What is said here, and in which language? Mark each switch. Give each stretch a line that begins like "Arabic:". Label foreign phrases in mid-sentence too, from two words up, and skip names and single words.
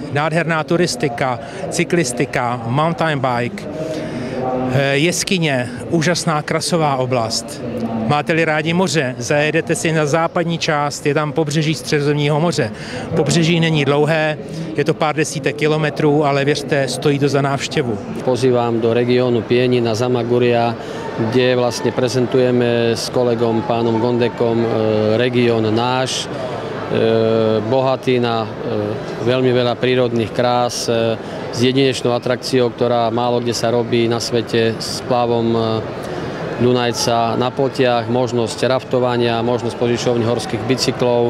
Czech: Nádherná turistika, cyklistika,
English: mountain bike,
Czech: jeskyně, úžasná krasová oblast. Máte-li rádi moře, zajedete si na západní část, je tam pobřeží Středozemního moře. Pobřeží není dlouhé, je to pár desítek kilometrů, ale věřte, stojí to za návštěvu.
Slovak: Pozývam do regiónu Pienina, Zamaguria, kde vlastne prezentujeme s kolegom pánom Gondekom región náš, bohatý na veľmi veľa prírodných krás, s jedinečnou atrakciou, ktorá málo kde sa robí na svete, s plavom Dunajca na pltiach, možnosť raftovania, možnosť požičovní horských bicyklov.